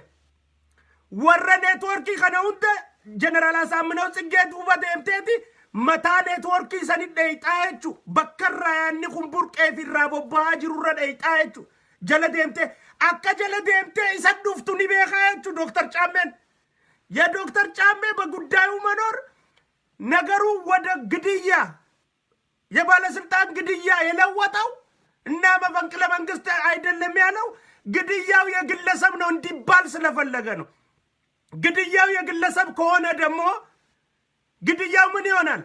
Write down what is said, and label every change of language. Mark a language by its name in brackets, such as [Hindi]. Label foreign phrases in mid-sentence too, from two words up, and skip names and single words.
[Oromo] Warra neetwoorkii kana hunda jeneraal Asaaminoo Tsiggee duuba deemteeti mataa neetwoorkii sanit dheeyxaa jechuudha. Bakka irraa yaanni kun burqee fi irraa bobba'aa jirurra dheeyxaa jechuudha. Jala deemtee akka jala deemtee isa dhuftu ni beekaa jechuudha [Amharic] ዶክተር ጫሜን። የዶክተር ጫሜ በጉዳዩ መኖር ነገሩ ወደ ግድያ የባለስልጣን ግድያ የለወጠው እና መፈንቅለ መንግስት አይደለም ያለው ግድያው የግለሰብ ነው እንዲባል ስለፈለገ ነው። ግድያው የግለሰብ ከሆነ ደግሞ ግድያው ምን ይሆናል?